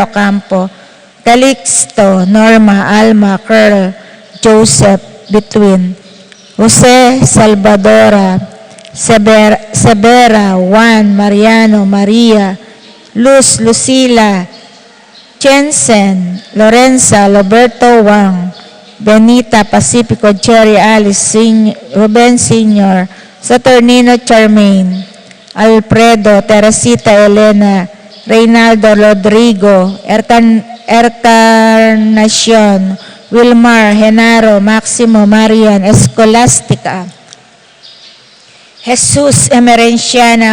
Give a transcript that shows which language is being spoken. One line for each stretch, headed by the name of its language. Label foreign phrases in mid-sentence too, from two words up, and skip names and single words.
Pampanga: Ocampo, Calixto, Norma, Alma, Curl, Joseph, Between, Jose Salvadora, Severa, Juan, Mariano, Maria, Luz, Lucila, Jensen, Lorenza, Roberto Wang, Benita, Pacifico, Cherry, Alice, Ruben Sr., Saturnino Charmaine, Alfredo, Teresita, Elena, Reynaldo, Rodrigo, Encarnacion, Wilmar, Genaro, Maximo, Marian, Escolastica, Jesus, Emerenciana,